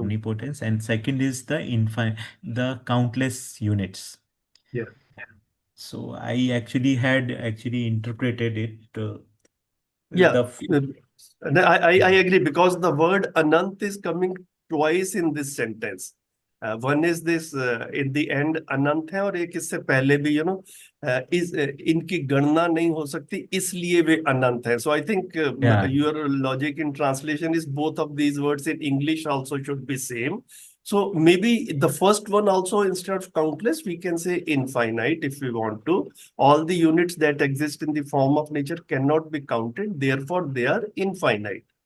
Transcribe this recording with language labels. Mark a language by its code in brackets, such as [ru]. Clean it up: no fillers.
[en] omnipotence, and second is the countless units. Yeah. So I actually had actually interpreted it Yeah, the I agree because the word Anant is coming twice in this sentence. One is this in the end [hi] अनंत है और एक इससे पहले भी इस इनकी गणना नहीं हो सकती इसलिए वे अनंत है. [en] So I think yeah. your logic in translation is both of these words in English also should be same. So maybe the first one also instead of countless we can say infinite if we want to. All the units that exist in the form of nature cannot be counted, therefore they are infinite.